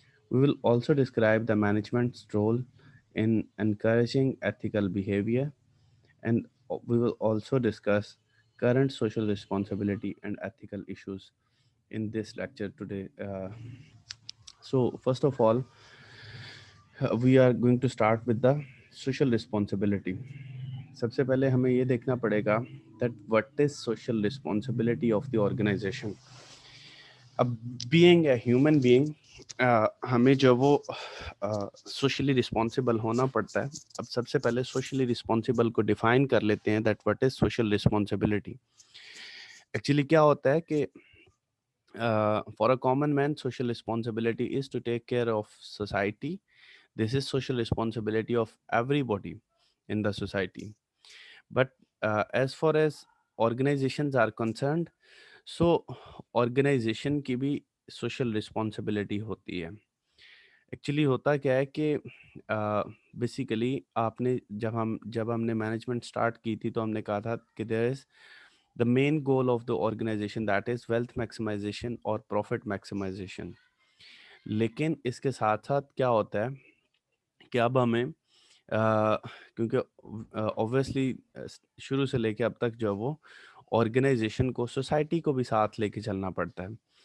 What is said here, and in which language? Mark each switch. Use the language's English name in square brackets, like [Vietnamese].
[English] We will also describe the management's role in encouraging ethical behavior, and we will also discuss current social responsibility and ethical issues in this lecture today. So, first of all, we are going to start with the social responsibility. [Hindi] सबसे पहले हमें ये देखना पड़ेगा [English] that what is social responsibility of the organization. [Hindi] अब [English] being a human being, [Hindi] हमें जो वो socially responsible होना पड़ता है. अब सबसे पहले socially responsible को define कर लेते हैं [English] that what is social responsibility. Actually [Hindi] क्या होता है कि [English] for a common man, social responsibility is to take care of society. This is social responsibility of everybody in the society. But as far as organizations are concerned, so organization की भी social responsibility होती है. [Hindi] Actually होता क्या है कि basically आपने जब हमने मैनेजमेंट स्टार्ट की थी तो हमने कहा था कि [English] there is the main goal of the organization that is wealth maximization [Hindi] और प्रॉफिट मैक्सिमाइजेशन. लेकिन इसके साथ साथ क्या होता है कि अब हमें क्योंकि ऑब्वियसली शुरू से लेके अब तक जो वो ऑर्गेनाइजेशन को सोसाइटी को भी साथ लेके चलना पड़ता है.